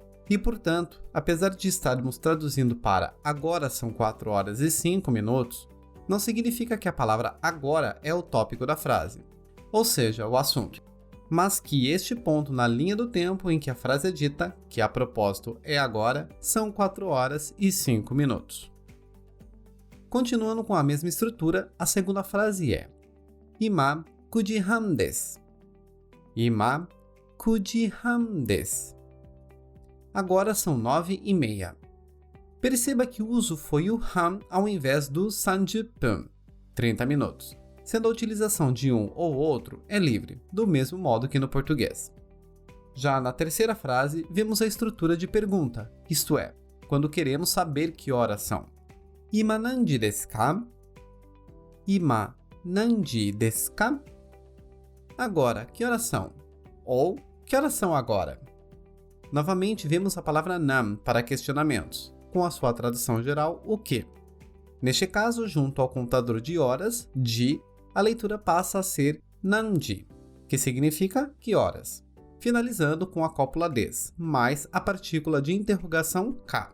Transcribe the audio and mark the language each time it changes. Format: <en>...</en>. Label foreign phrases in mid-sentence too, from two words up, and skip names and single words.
<pt>E, portanto, apesar de estarmos traduzindo para agora são 4 horas e 5 minutos, não significa que a palavra agora é o tópico da frase, ou seja, o assunto, mas que este ponto na linha do tempo em que a frase é dita, que a propósito é agora, são 4 horas e 5 minutos. Continuando com a mesma estrutura, a segunda frase é</pt> <ja>今9時半です。今9時半です。</ja> <pt>Agora são 9:30. Perceba que o uso foi o han ao invés do 30分, 30 minutos, sendo a utilização de um ou outro é livre, do mesmo modo que no português. Já na terceira frase, vemos a estrutura de pergunta, isto é, quando queremos saber que horas são.</pt> <ja>今何時ですか? 今何時ですか?</ja> <pt>Agora, que horas são? Ou, que horas são agora? Novamente, vemos a palavra nan para questionamentos, com a sua tradução geral, o que? Neste caso, junto ao contador de horas, ji, a leitura passa a ser nanji, que significa que horas, finalizando com a cópula des, mais a partícula de interrogação ka.</pt>